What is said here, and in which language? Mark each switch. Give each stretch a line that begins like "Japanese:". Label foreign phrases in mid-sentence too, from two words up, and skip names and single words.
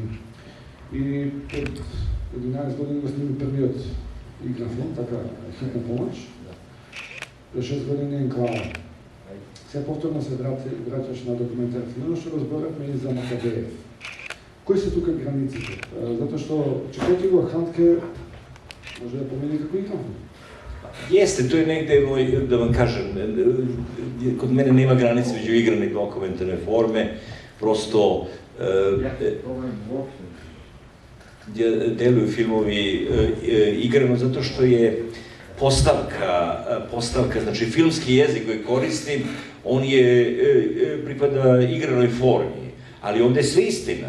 Macedonian: И пред 11 години го сними првиот игран филм, така, Хитна помоч. Пред 6 години Енклава. Сега повторно се враќаш на документарци. Но што разборавме и за Макабеев. Кои се тука границите? Затоа што читајќи го Хантке, може да помени како игран филм.
Serbian: Jeste, to je negde, da vam kažem, kod mene nema granice među igrane i dokumentarne forme, prosto deluju filmovi igrano zato što je postavka, znači filmski jezik koji koristim, on pripada igranoj formi, ali ovde je sve istina.